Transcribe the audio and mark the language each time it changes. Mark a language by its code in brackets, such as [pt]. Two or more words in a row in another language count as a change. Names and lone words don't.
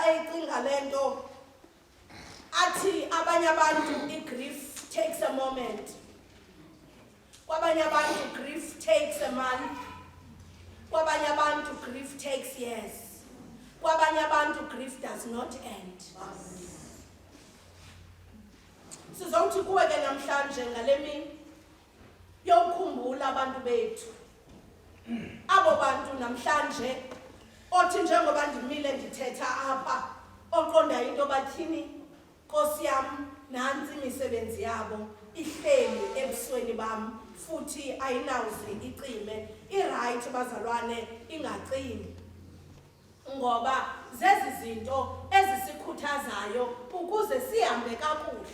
[xh] uyayicinga lento athi abanye abantu [en] grief takes a moment. [xh] Kwabanye abantu [en] grief takes a month. [xh] Kwabanye abantu [en] grief takes years. [xh] Kwabanye abantu [en] grief does not end. [xh] Sizawuthi kuwe ke namhlanje ngale mini yokukhumbula abantu bethu. Abo bantu namhlanje othi njengoba ndimile ndithetha apha oqonda into bathini Nkosi yam nansi imisebenzi yabo ihleli ebusweni bam futhi ayinawuze icime iright bazalwane ingacimi ngoba zezi zinto ezisikhuthazayo ukuze sihambe kakuhle.